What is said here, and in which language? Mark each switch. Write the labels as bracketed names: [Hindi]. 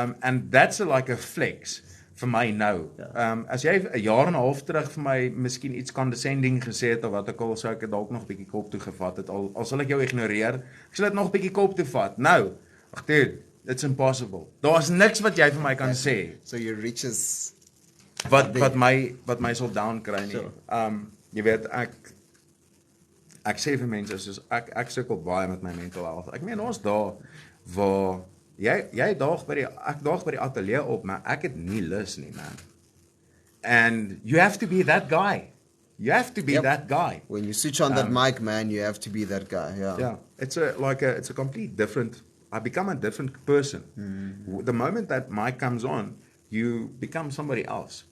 [English] And that's like a flex [Afrikaans] vir my nou. As jy 'n jaar en 'n half terug vir my miskien iets condescending gesê het of wat ook al, sou ek dit dalk nog 'n bietjie kop toe gevat het. Al sal ek jou ignoreer, ek sal dit nog 'n bietjie kop toe vat. Nou, ag dude, [English] it's impossible. [Afrikaans] Daar's niks wat jy vir my kan sê. [English] So your riches [Afrikaans] Wat my sal down kry nie. [English] Sure. [Afrikaans] Jy weet ek sê vir mense soos ek sukkel baie met my mental health. Ek meen ons daar waar jy daag by die ateljee op, maar ek het nie lus nie, man. [English] And you have to be that guy. You have to be that guy. When you switch on that mic, man, you have to be that guy. Yeah. Yeah. It's a complete different. I become a different person. The moment that mic comes on, you become somebody else.